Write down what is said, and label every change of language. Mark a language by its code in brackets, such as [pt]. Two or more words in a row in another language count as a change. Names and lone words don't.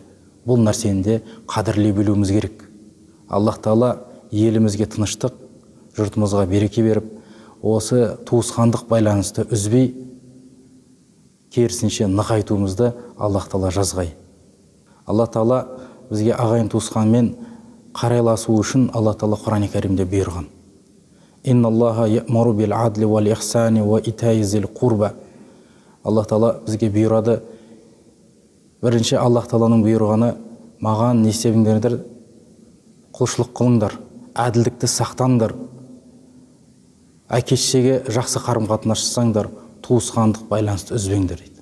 [kk] Бұл нәрсені де қадірлей білуіміз керек. Аллах Тағала елімізге тыныштық, жұртымызға береке беріп, осы туысқандық байланысты үзбей, керісінше нығайтуымызды Аллах Тағала жазғай. Аллах Тағала бізге ағайын туысқанмен қарайласу үшін Аллах Тағала Құран-ы Кәрімде бұйырған: [ar] إن الله يأمر بالعدل والإحسان وإيتاء ذي القربى. [kk] Аллах Тағала бізге бұйырады. Бірінші Аллах Тағаланың бұйырғаны: маған не істеңдер? Құлшылық қылыңдар, әділдікті сақтаңдар, әке-шешеге жақсы қарым-қатынас жасаңдар, туысқандық байланысты үзбеңдер дейді.